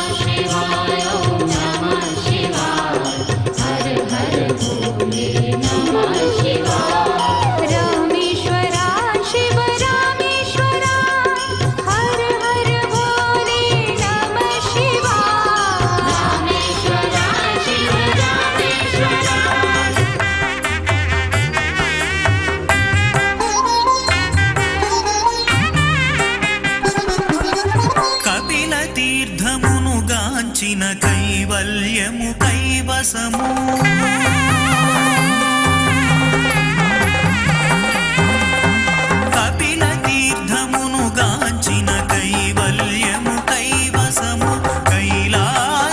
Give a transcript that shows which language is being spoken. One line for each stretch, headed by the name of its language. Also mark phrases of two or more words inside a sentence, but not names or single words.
Sanskrit: शिवाय ॐ नमः शिवाय
Hindi: हर हर भोले
Sanskrit: नमः शिवाय। रामेश्वरा शिव रामेश्वरा
Hindi: हर हर भोले
Sanskrit: नमः शिवाय। रामेश्वराय शिव रामेश्वरा
Telugu: కపిల తీర్థమును గాంచిన కైవల్యము కైవసము కపిల తీర్థమును గాంచిన కైవల్యము కైవసము కైలా